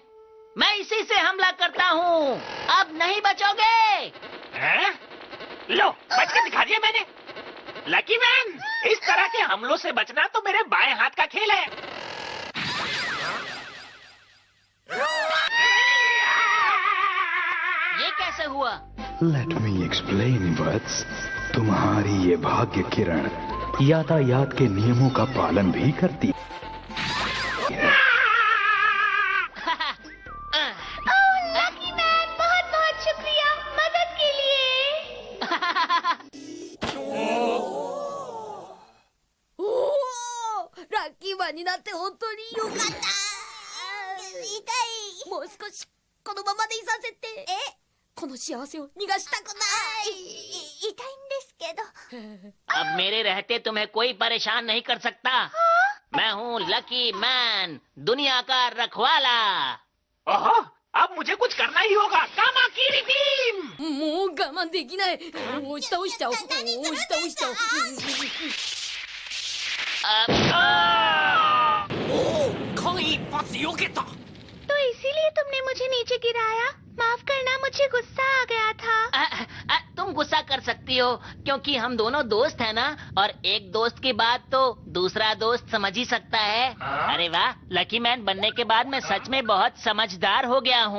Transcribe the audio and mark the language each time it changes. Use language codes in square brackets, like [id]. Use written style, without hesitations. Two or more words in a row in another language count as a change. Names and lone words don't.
[hi] मैं इसी से हमला करता हूँ। अब नहीं बचोगे। लो, बच के दिखा दिया मैंने। लकी मैन, इस तरह के हमलों से बचना तो मेरे बाएं हाथ का खेल है। ये कैसे हुआ? [en] Let me explain वत्स। [hi] तुम्हारी ये भाग्य किरण यातायात के नियमों का पालन भी करती है। लकी मैन, बहुत बहुत शुक्रिया मदद के लिए। [ja] ラッキーマンになって本当によかった。痛い。もう少しこのままでいさせて。この幸せを逃がしたくない。痛いんですけど。 [hi] अब मेरे रहते तुम्हें कोई परेशान नहीं कर सकता। मैं हूँ लकी मैन, दुनिया का रखवाला। ओहो, अब मुझे कुछ करना ही होगा। कामा की रिडीम। [ja] もう我慢できない。押し倒しちゃおう。押し倒しちゃおう。間一髪避けた。 [hi] तो इसीलिए तुमने मुझे नीचे गिराया। माफ करना, मुझे गुस्सा आ गया था। तुम तुम गुस्सा कर सकती हो क्योंकि हम दोनों दोस्त हैं ना, और एक दोस्त की बात तो दूसरा दोस्त समझ ही सकता है। अरे वाह, लकी मैन बनने के बाद मैं सच में बहुत समझदार हो गया हूँ।